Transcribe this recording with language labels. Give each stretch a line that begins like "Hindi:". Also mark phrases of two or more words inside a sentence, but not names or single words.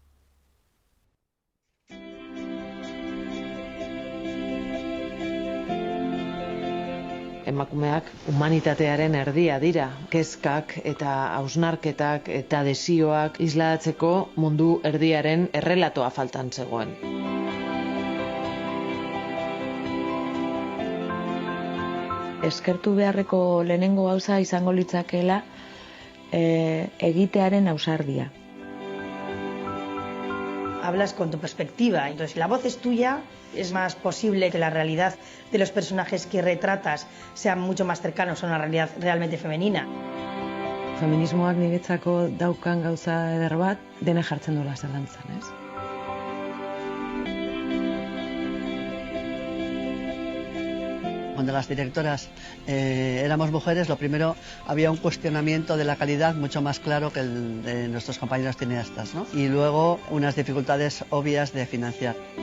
Basque: Emakumeak humanitatearen erdia dira, kezkak eta hausnarketak eta desioak islatzeko mundu erdiaren errelatoa faltan zegoen. Eskertu beharreko lehenengo gauza izango litzakeela egitearen ausardia.
Spanish: Hablas con tu perspectiva, entonces la voz es tuya, es más posible que la realidad de los personajes que retratas sean mucho más cercanos a una realidad realmente femenina.
Basque: Feminismoak niretzako daukan gauza eder bat, dene jartzen duela zalantzan, ez?
Spanish: Cuando las directoras éramos mujeres, lo primero, había un cuestionamiento de la calidad mucho más claro que el de nuestros compañeros cineastas, ¿no? Y luego unas dificultades obvias de financiar.